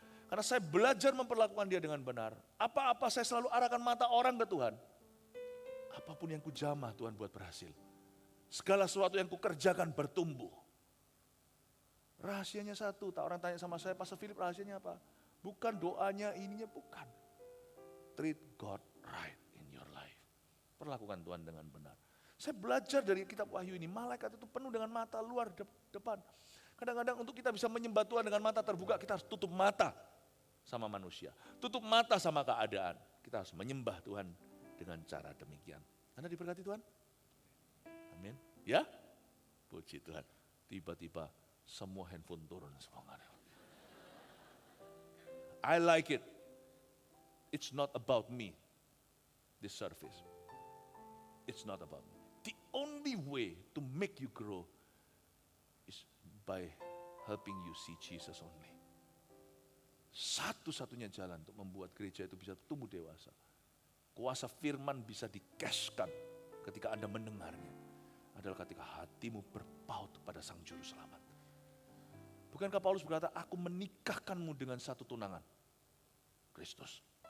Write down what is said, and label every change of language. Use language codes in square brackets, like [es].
[id] Karena saya belajar memperlakukan Dia dengan benar. Apa-apa saya selalu arahkan mata orang ke Tuhan. Apapun yang kujamah Tuhan buat berhasil. Segala sesuatu yang kukerjakan bertumbuh. Rahasianya satu, tak orang tanya sama saya, Pastor Philip rahasianya apa? Bukan doanya, ininya bukan. [en] Treat God right in your life. [id] Perlakukan Tuhan dengan benar. Saya belajar dari kitab Wahyu ini, malaikat itu penuh dengan mata luar depan. Kadang-kadang untuk kita bisa menyembah Tuhan dengan mata terbuka, kita harus tutup mata sama manusia. Tutup mata sama keadaan. Kita harus menyembah Tuhan dengan cara demikian. Anda diberkati Tuhan? Amin. Ya? Puji Tuhan. Tiba-tiba semua handphone turun. [en] I like it. It's not about me. This service. It's not about me. The only way to make you grow is by helping you see Jesus only. [id] Satu-satunya jalan untuk membuat gereja itu bisa tumbuh dewasa. Kuasa firman bisa dikeskan ketika Anda mendengarnya. Adalah ketika hatimu berpaut pada Sang Juru Selamat. Bukankah Paulus berkata, aku menikahkanmu dengan satu tunangan, Kristus.